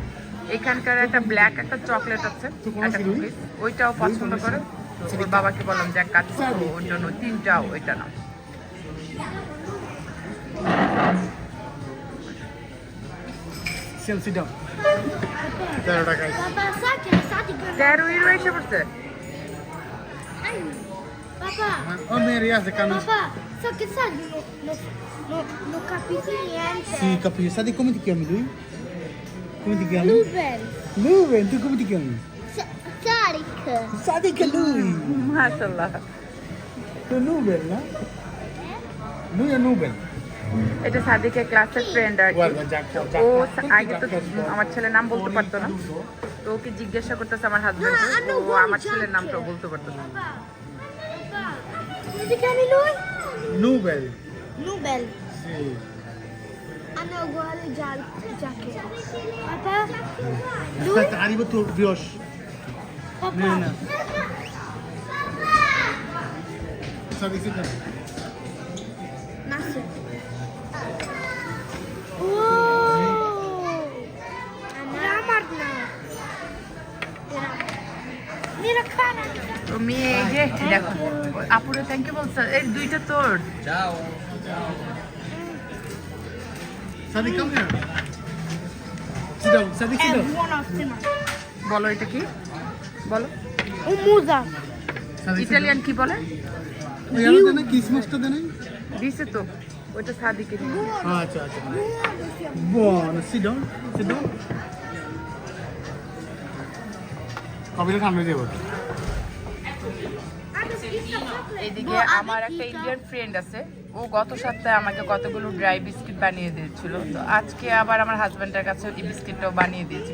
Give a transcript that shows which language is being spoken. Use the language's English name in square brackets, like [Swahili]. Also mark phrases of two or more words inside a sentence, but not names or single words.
[Bangla] এখানকার একটা ব্ল্যাক একটা চকলেট আছে, একটা কুকিজ, ওইটাও পছন্দ করে। তো ওর বাবাকে বললাম যে এক কাজ করো, ওর জন্য তিনটাও ওইটা নাও। [English] Sit down. [Bangla] 13 এসে পড়ছে। [Italian] Papà, [English] Oh, Mary, the camera. [Italian] papà, so che sa, non capisci niente. Sì, capisci. Sai come ti chiami lui? Come ti chiami? Ruben, Ruben, tu come ti chiami? Tarik. Sai che lui? [Bangla] মাশাআল্লাহ, [Italian] Tu Ruben, no? Lui è Ruben. [Bangla] এটা সাদিকের [English] class friend [Bangla] আর কি। [Italian] Guarda, già, [Bangla] ও আগে তো আমার ছেলের নাম বলতে পারতো না, তো ওকে জিজ্ঞাসা করতেছে আমার হাজবেন্ড, ও আমার ছেলের নামটাও বলতে পারতো না। [Italian] Papà, come ti chiami lui? Nubel. Nubel. Sì. Hanno uguale giacche. Papà, lui? Aspetta, arriva tu, Viosh. Papà. [English] No, no. Sadi, sit down. [Italian] Massimo. Oh! Ramarna. Mira cara. [Bangla] তো মেয়ে এই যে দেখো আপুরে [English] thank you [Bangla] বলছে, এই দুইটা তোর। [English] Sadi, come here. Sit down, Sadi, sit down. [Italian] Buonissima. [Bangla] বলো এটা কি বলো, [Italian] Un musa. [English] Sadi, sit [Bangla] ইটালিয়ান কি বলে? [English] down. [Hindi] Oh, यार देना किसमस तो देना. [Bangla] দিছে তো, ওইটা সাদিকে। [Hindi] अच्छा, अच्छा. [Italian] Buono, [English] sit down. Sit down. [Bangla] কবিতা সামনে যাবো। এইদিকে আমার একটা [English] Indian friend [Bangla] আছে, ও গত সপ্তাহে আমাকে কতগুলো [English] dry biscuit [Bangla] বানিয়ে দিয়েছিল। তো আজকে আবার আমার হাজব্যান্ডের কাছে এই বিস্কিটটাও বানিয়ে দিয়েছি।